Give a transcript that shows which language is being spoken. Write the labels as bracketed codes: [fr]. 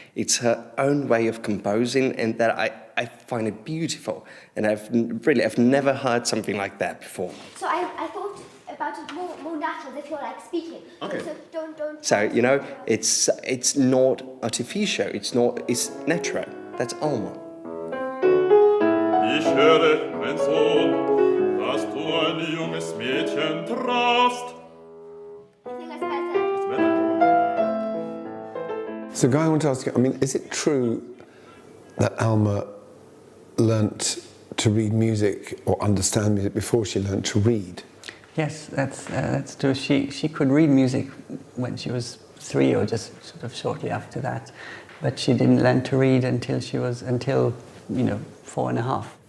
[en] It's her own way of composing, and that I find it beautiful. And I've never heard something like that before. So I thought about it more natural, if you're like speaking. Okay. So don't. So, you know, it's not artificial, it's natural. That's Alma. [de] Ich höre, mein Sohn, dass du ein junges Mädchen trafst. [en] I think that's better. It's better. So, Guy, I want to ask you, I mean, is it true that Alma learnt to read music or understand music before she learnt to read? Yes, that's true. She could read music when she was 3 or just sort of shortly after that, but she didn't learn to read until 4.5.